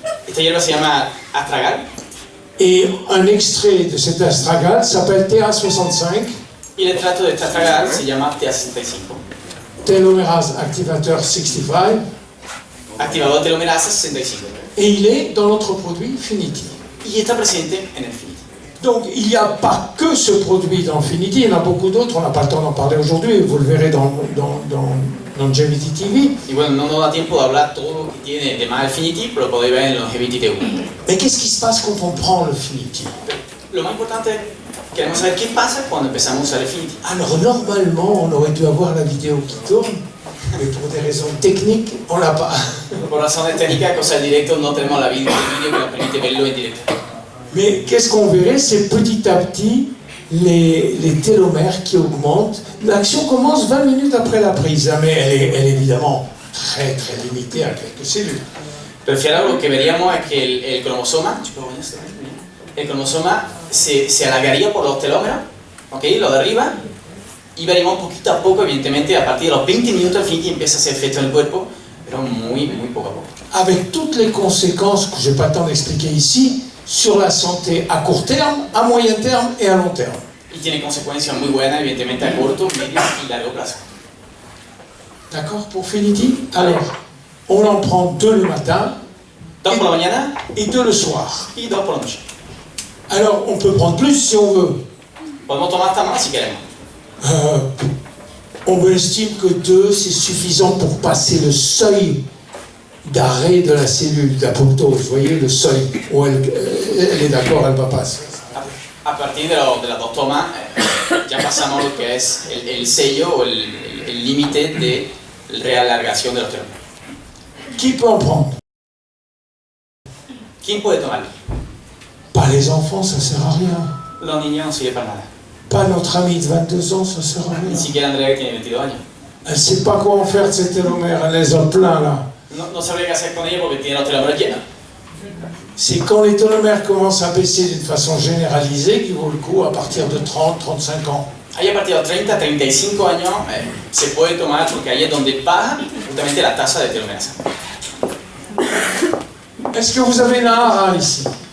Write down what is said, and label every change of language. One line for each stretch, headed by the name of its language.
Spanish: Esta hierba se llama astragal
French: Et un extrait de cet astragale s'appelle TA65,
Spanish: y el extracto de esta astragal se llama TA65,
French: télomérase activateur 65,
Spanish: activador de telomerasa 65,
French: et il est dans notre produit Finity.
Spanish: y está presente en el Finity.
French: Donc il n'y a pas que ce produit dans Finity, il y en a beaucoup d'autres, on n'a pas le temps d'en parler aujourd'hui, vous le verrez dans Longevity TV.
Spanish: Y bueno, no nos da tiempo de hablar todo lo que tiene de más el Finity, pero lo podéis ver en Longevity TV.
French: Mais qu'est-ce qui se passe quand on prend le Finity?
Spanish: Lo más importante, queremos saber qué pasa cuando empezamos a usar el Finity.
French: Alors normalement, on aurait dû avoir la vidéo qui tourne, mais pour des raisons techniques, on l'a pas.
Spanish: Por razones técnicas, cosa del directo, no tenemos el vídeo que nos permite verlo en directo.
French: Mais qu'est-ce qu'on verrait? C'est petit à petit les télomères qui augmentent. L'action commence 20 minutes après la prise, hein, mais elle est évidemment très très limitée à quelques cellules.
Spanish: Pero fijaros, lo que veríamos es que el cromosoma, el cromosoma se alargaría por los telómeros, ¿ok? Lo de arriba, y veríamos poquito a poco, evidentemente, a partir de los 20 minutos el Finity empieza a hacer efecto en el cuerpo, pero muy poco a poco.
French: Avec toutes les conséquences que je n'ai pas le temps d'expliquer ici, sur la santé à court terme, à moyen terme et à long terme.
Spanish: Y tiene consecuencias muy buenas, evidentemente, a corto, medio y largo plazo.
French: D'accord pour Finity? Alors, on en prend 2 le matin
Spanish: 2 por la mañana
French: et 2 le soir.
Spanish: y 2 por la noche.
French: Alors, on peut prendre plus si on veut.
Spanish: Podemos tomar hasta más si queremos.
French: On estime que 2, c'est suffisant pour passer le seuil d'arrêt de la cellule d'apoptose. Vous voyez, le seuil où elle est d'accord, elle va passer.
Spanish: A partir de las 2 tomas, ya pasamos lo que es el sello o el límite de realargación de los telómeros.
French: Qui peut en prendre?
Spanish: ¿Quién puede tomarlo?
French: Pas les enfants, ça sert à rien.
Spanish: Los niños no sirven para nada.
French: Pas notre amie de 22 ans, ça sert à
Spanish: Ni
French: rien.
Spanish: siquiera Andrea, que tiene 22 años.
French: Elle sait pas quoi en faire de ces télomères, elle les a plein là.
Spanish: No sabría qué hacer con ella porque tiene los telómeros llenos.
French: C'est quand les télomères commencent à baisser d'une façon généralisée qu'il vaut le coup à partir de 30-35 ans.
Spanish: Ahí a partir de 30 a 35 años se puede tomar porque ahí es donde baja justamente la tasa de telomerasa.
French: Est-ce que vous avez Nahara ici?